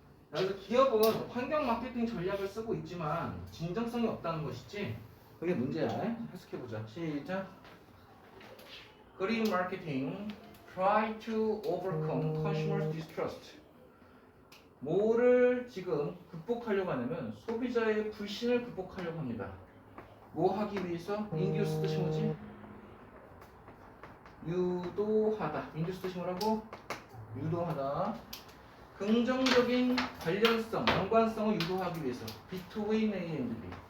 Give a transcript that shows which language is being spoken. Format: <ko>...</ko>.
<ko>그래서 기업은 환경 마케팅 전략을 쓰고 있지만 진정성이 없다는 것이지. 그게 문제야. 해석해보자. 시작.</ko> <en>Green marketing try to overcome consumer distrust.</en> <ko>뭐를 지금 극복하려고 하냐면 소비자의 불신을 극복하려고 합니다. 뭐 하기 위해서? induce 뜻이 뭐지? 유도하다. induce 뜻이 뭐라고? 유도하다. 긍정적인 관련성, 연관성을 유도하기 위해서</ko> <en>between A and B.</en>